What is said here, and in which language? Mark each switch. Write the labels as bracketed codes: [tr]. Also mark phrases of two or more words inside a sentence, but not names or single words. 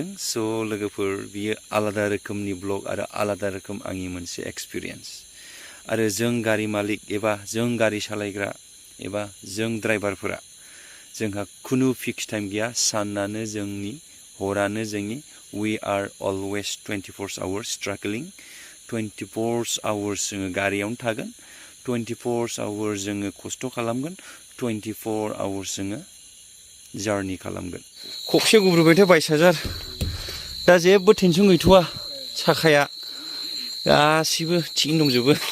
[brx] सो लोगोफोर बियो आलादा रोखोमनि ब्लग आरो आलादा रोखोम आंनि मोनसे एक्सपिरियेन्स। आरो जों गारि मालिक एबा जों गारि सालायग्रा एबा जों ड्राइभारफोरा जोंहा खुनु फिक्स टाइम गैया। सानानो जोंनि हरानो जोंनि [en] we are always 24 hours struggling [brx] 24 आवर्स जोङो गारियावनो थागोन 24 आवर्स जोङो खस्थ' खालामगोन 24 आवर्स जोङो जार्नि खालामगोन। खबसे गुब्रुबायथ' 22,000 दा जेबो टेनसन गैथ'वा। साखाया गासिबो थिगैनो दंजोबो।